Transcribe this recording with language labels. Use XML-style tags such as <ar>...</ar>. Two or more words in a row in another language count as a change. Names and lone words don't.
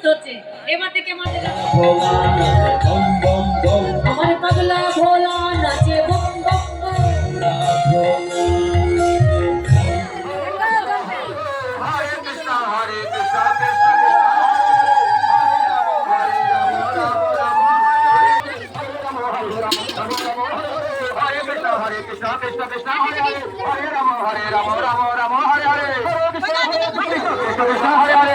<bn>হয়েছে এবার থেকে আমার পাগলা ভোলা নাচে বম বম</bn> <sa>Hare Krishna, Krishna Krishna, Hare Hare, Hare Rama, Rama Rama, Hare Hare, Hare Krishna, Krishna Krishna, Hare Hare,</sa>